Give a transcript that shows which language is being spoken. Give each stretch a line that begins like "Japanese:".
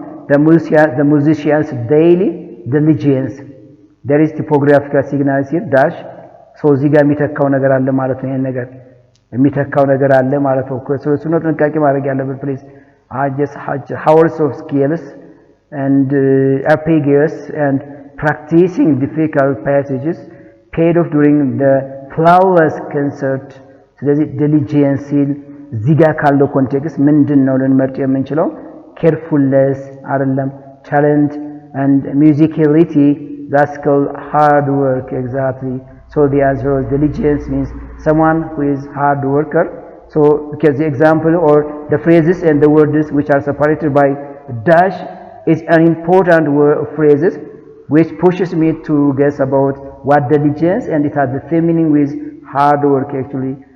English: The musician's daily diligence. There is typographical signals here dash. So
Amharic: እዚህ ጋር የሚተካው ነገር አለ ማለት ነው። ይሄን ነገር የሚተካው ነገር አለ ማለት ነው። እሱ ነው ጥንቃቄ ማድረግ ያለበት ፕሊዝ።
English: hours of skills and arpeggios and practicing difficult passages paid off during the flawless concert.
Amharic: ስለዚህ diligence ሲል እዚህ ጋር ካለው ኮንቴክስት ምንድነው ልንመርጥ የምንችለው?
English: carefulness
Amharic: አይደለም፣
English: talent and musicality, that's called hard work. Exactly. So the answer is diligence means someone who is hard worker. So because the example or the phrases and the words which are separated by dash is an important word of phrases which pushes me to guess about what diligence, and it has the same meaning with hard work actually.